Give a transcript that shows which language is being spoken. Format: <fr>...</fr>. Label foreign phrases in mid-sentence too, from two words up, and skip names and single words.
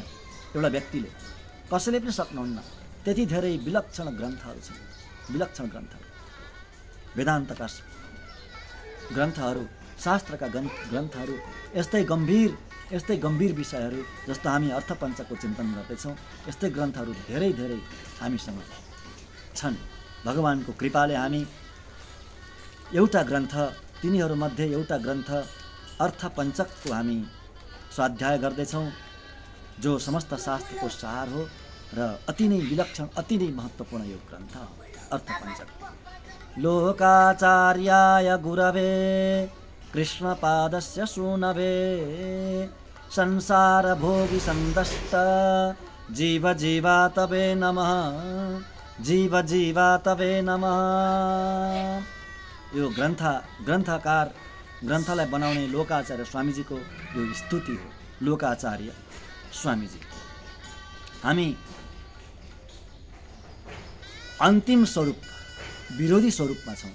<ne>एउटा व्यक्तिले कसैले पनि सक्नुहुन्न। त्यति धेरै विलक्षण ग्रन्थहरू छन्, विलक्षण ग्रन्थहरू, वेदान्तका ग्रन्थहरू, शास्त्रका ग्रन्थहरू, यस्तै गम्भीर विषयहरू जस्तो हामी अर्थपञ्चको चिन्तन गर्दैछौँ, यस्तै ग्रन्थहरू धेरै धेरै हामीसँग छन्। भगवानको कृपाले हामी एउटा ग्रन्थ, तिनीहरूमध्ये एउटा ग्रन्थ अर्थपञ्चकको हामी स्वाध्याय गर्दैछौँ, जो समस्त शास्त्रको सार हो र अति नै विलक्षण, अति नै महत्त्वपूर्ण यो ग्रन्थ अर्थपञ्चक।</ne> <sa>लोकाचार्याय गुरवे कृष्णपादस्य सूनवे संसार भोगी संदष्ट जीवा तवे नमः, जीवा तवे नमः।</sa> <ne>यो ग्रन्थलाई बनाउने लोकाचार्य स्वामीजीको यो स्तुति हो। लोकाचार्य स्वामीजी। हामी अन्तिम स्वरूप, विरोधी स्वरूपमा छौँ।</ne>